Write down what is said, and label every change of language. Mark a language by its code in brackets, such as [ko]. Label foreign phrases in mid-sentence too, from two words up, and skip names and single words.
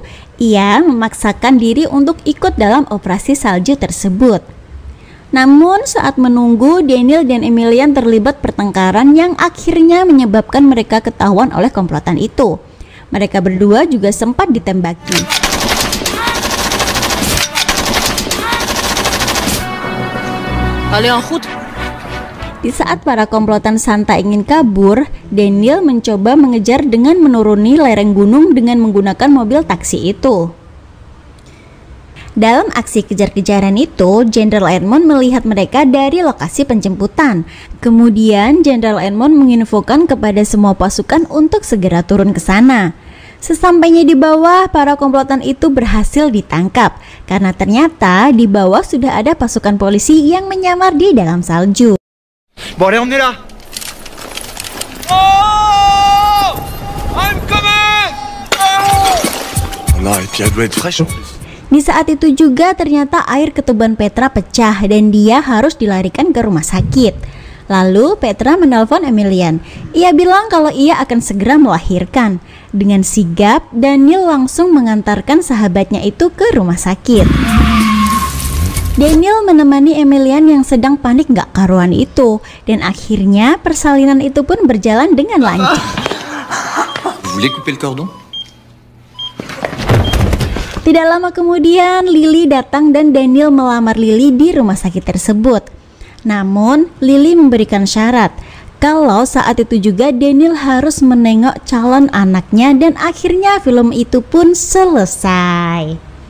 [id] Ia memaksakan diri untuk ikut dalam operasi salju tersebut. Namun saat menunggu, Daniel dan Emilian terlibat pertengkaran yang akhirnya menyebabkan mereka ketahuan oleh komplotan itu. Mereka berdua juga sempat ditembaki. [fr] Allez en route. [id] Di saat para komplotan Santa ingin kabur, Daniel mencoba mengejar dengan menuruni lereng gunung dengan menggunakan mobil taksi itu. Dalam aksi kejar-kejaran itu, Jenderal Edmond melihat mereka dari lokasi penjemputan. Kemudian Jenderal Edmond menginfokan kepada semua pasukan untuk segera turun ke sana. Sesampainya di bawah, para komplotan itu berhasil ditangkap karena ternyata di bawah sudah ada pasukan polisi yang menyamar di dalam salju. [fr] Bon, allez, emmenez-la. [en] Oh, I'm coming. [fr] Non, et puis elle doit être fraîche en plus. [id] Di saat itu juga ternyata air ketuban Petra pecah dan dia harus dilarikan ke rumah sakit. Lalu Petra menelpon Emilian. Ia bilang kalau ia akan segera melahirkan. Dengan sigap, Daniel langsung mengantarkan sahabatnya itu ke rumah sakit. Daniel menemani Emilian yang sedang panik gak karuan itu. Dan akhirnya persalinan itu pun berjalan dengan lancar. [fr] Vous voulez couper le cordon? [id] Tidak lama kemudian, Lily datang dan Daniel melamar Lily di rumah sakit tersebut. Namun, Lily memberikan syarat kalau saat itu juga Daniel harus menengok calon anaknya dan akhirnya film itu pun selesai.